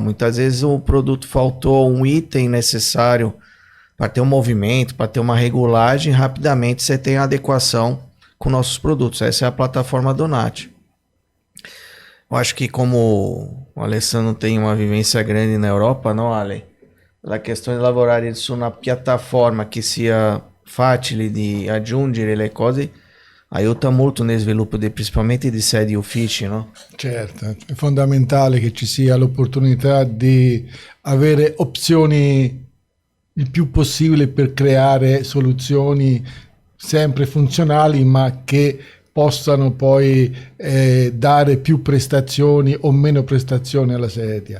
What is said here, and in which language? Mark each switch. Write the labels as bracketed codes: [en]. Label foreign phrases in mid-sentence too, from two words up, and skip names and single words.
[pt] Muitas vezes o produto faltou um item necessário para ter um movimento, para ter uma regulagem, rapidamente você tem a adequação com nossos produtos. Essa é a plataforma Donati. Eu acho que como o Alessandro tem uma vivência grande na Europa, não, Ale? [it] La questione di lavorare su una piattaforma che sia facile di aggiungere le cose aiuta molto nel sviluppo principalmente di sedi uffici, no? Certo, è fondamentale che ci sia l'opportunità di avere opzioni il più possibile per creare soluzioni sempre funzionali ma che possano poi dare più prestazioni o meno prestazioni alla sedia.